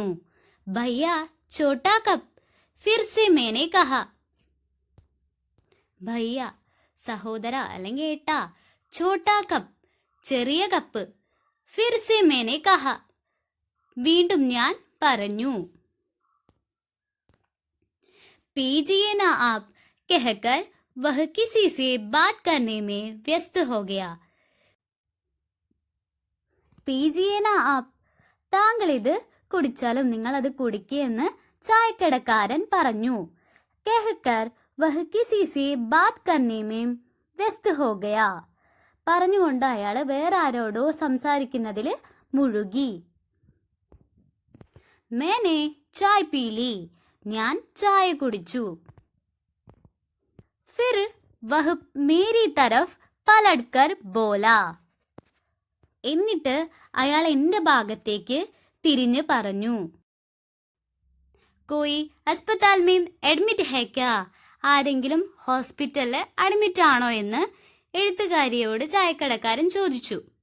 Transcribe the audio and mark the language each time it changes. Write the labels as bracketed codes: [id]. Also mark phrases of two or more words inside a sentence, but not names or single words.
[hi] भैया छोटा कप फिर से मैंने कहा, ഭയ്യ [ml] സഹോദര അല്ലെങ്കിൽ ഏട്ടാ, [hi] छोटा कप [ml] ചെറിയ കപ്പ്, [hi] फिर से मैंने कहा [ml] വീണ്ടും ഞാൻ പറഞ്ഞു. [hi] पीजिए ना आप कहकर वह किसी से बात करने में व्यस्त हो गया. पीजिए ना आप, [ml] താങ്കൾ ഇത് കുടിച്ചാലും നിങ്ങൾ അത് കുടിക്കുകയെന്ന് ചായക്കടക്കാരൻ പറഞ്ഞു. [hi] कहकर वह किसी से बात करने में व्यस्त हो गया, [ml] പറഞ്ഞുകൊണ്ട് അയാൾ വേറെ ആരോടോ സംസാരിക്കുന്നതിൽ മുഴുകി. [hi] मैंने चाय पी ली, [ml] ഞാൻ ചായ കുടിച്ചു. [hi] फिर वह मेरी तरफ पलटकर बोला, [ml] എന്നിട്ട് അയാൾ എന്റെ ഭാഗത്തേക്ക് തിരിഞ്ഞു പറഞ്ഞു. [hi] कोई अस्पताल में एडमिट है क्या, [ml] ആരെങ്കിലും ഹോസ്പിറ്റലിൽ അഡ്മിറ്റ് ആണോ എന്ന് എഴുത്തുകാരിയോട് ചായക്കടക്കാരൻ ചോദിച്ചു.